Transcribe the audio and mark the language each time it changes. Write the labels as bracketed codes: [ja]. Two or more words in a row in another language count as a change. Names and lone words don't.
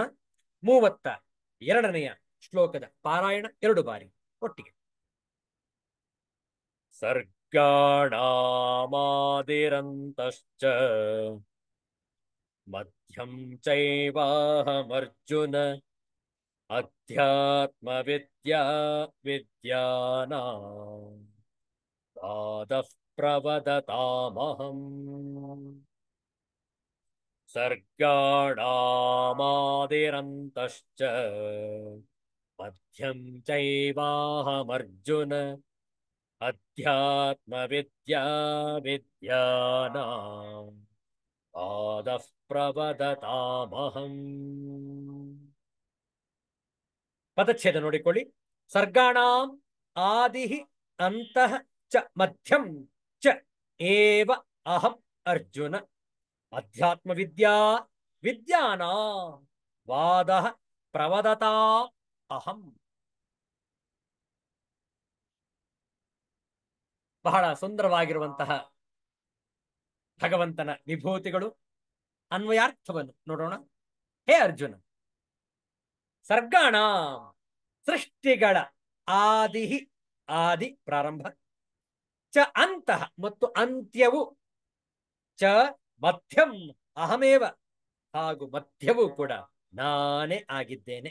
[kn] 32ನೆಯ ಶ್ಲೋಕದ ಪಾರಾಯಣ 2 ಬಾರಿ ಒಟ್ಟಿಗೆ. [sa] ಸರ್ಗಾಣಾಮಾದಿರಂತಶ್ಚ ಮಧ್ಯಂ ಚೈವಾಹಮರ್ಜುನ ಅಧ್ಯಾತ್ಮ ವಿದ್ಯಾ ವಿದ್ಯಾನಾಂ ಪಾದಃ ಪ್ರವದತಾಮಹಂ. ಸರ್ಗಾಣಾಮಾದಿರಂತಶ್ಚ ಮಧ್ಯಂ ಚೈವಾಹಮರ್ಜುನ ಅಧ್ಯಾತ್ಮ ವಿದ್ಯಾ ವಿದ್ಯಾನಾಂ ಪಾದಃ ಪ್ರವದತಾಮಹಂ. [kn] ಪದಚ್ಛೇದ ನೋಡಿಕೊಳ್ಳಿ. [sa] ಸರ್ಗಾಣಾಂ ಆದಿ ಅಂತಃ ಚ ಮಧ್ಯಂ ಚ ಏವ ಅಹಂ ಅರ್ಜುನ ಅಧ್ಯಾತ್ಮ ವಿದ್ಯಾ ವಿದ್ಯಾನಾಂ ವಾದಃ ಪ್ರವದತಾ ಅಹಂ. [kn] ಬಹಳ ಸುಂದರವಾಗಿರುವಂತಹ ಭಗವಂತನ ವಿಭೂತಿಗಳು. ಅನ್ವಯಾರ್ಥವನ್ನು ನೋಡೋಣ. ಹೇ ಅರ್ಜುನ, ಸರ್ಗಾಣ ಸೃಷ್ಟಿಗಳ ಆದಿ ಪ್ರಾರಂಭ, [sa] ಚ ಅಂತಃ [kn] ಮತ್ತು ಅಂತ್ಯವು, [sa] ಚ ಮಧ್ಯಂ ಅಹಮೇವ [kn] ಹಾಗೂ ಮಧ್ಯವೂ ಕೂಡ ನಾನೇ ಆಗಿದ್ದೇನೆ.